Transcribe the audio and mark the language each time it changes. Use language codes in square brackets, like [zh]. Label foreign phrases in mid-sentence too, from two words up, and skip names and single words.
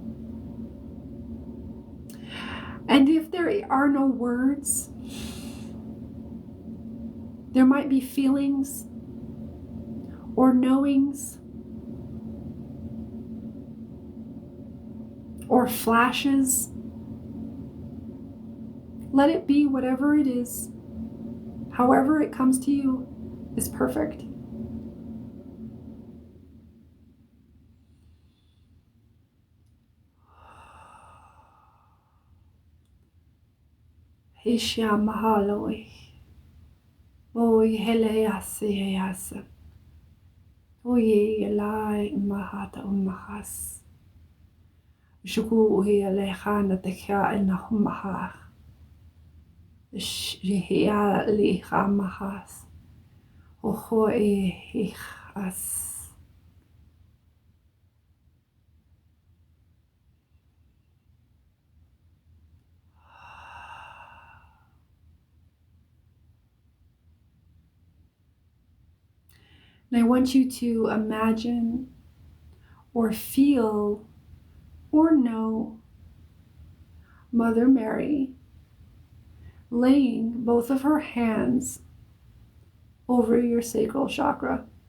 [en] And if there are no words, there might be feelings or knowings or flashes. Let it be whatever it is, however it comes to you is perfect. Hisha mahaloi. Oi hele yasi yasa. Oye elai mahata umahas. Shuku uhi alejana tekha enahumahar. Shihia liha mahas. Oho ihas. And I want you to imagine or feel or know Mother Mary laying both of her hands over your sacral chakra.